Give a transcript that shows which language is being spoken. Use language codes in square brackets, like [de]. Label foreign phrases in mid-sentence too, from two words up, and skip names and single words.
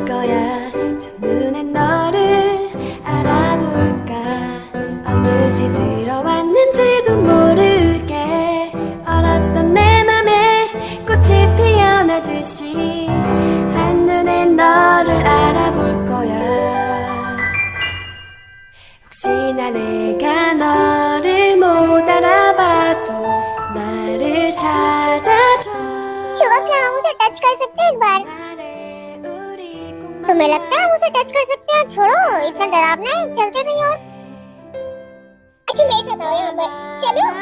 [ko] 거야 첫눈엔 너를 알아볼까 어느새 들어왔는지도 모르게 얼었던 내 맘에 꽃이 피어나듯이 한눈에 너를 알아볼 거야 혹시나 내가 너를 못 알아봐도 나를 찾아줘 [hi] शुभम, क्या हम उसे टच कर सकते हैं एक बार? तुम्हें लगता है हम उसे टच कर सकते हैं? छोड़ो, इतना डरावना है, चलते कहीं और। अच्छा मेरे साथ आओ यहाँ पर, चलो।